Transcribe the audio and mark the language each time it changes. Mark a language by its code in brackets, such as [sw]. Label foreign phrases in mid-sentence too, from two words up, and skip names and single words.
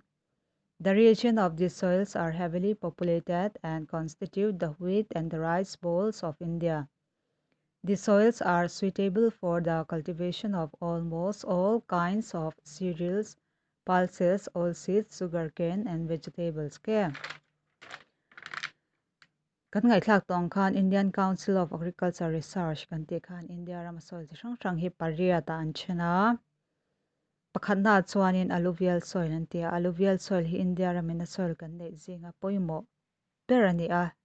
[en] The region of these soils are heavily populated and constitute the wheat and the rice bowls of India. These soils are suitable for the cultivation of almost all kinds of cereals, pulses, oilseeds, sugarcane, and vegetables. Okay. [lus] kan ngai thlak tong khan Indian Council of Agriculture Research kan ti khan India ram soil chi hrang hrang hi paria ta an chena pakhat na chuanin [en] alluvial soil [lus] an tia [en] alluvial soil [lus] hi India ram in soil kan nei zinga poimo per ani a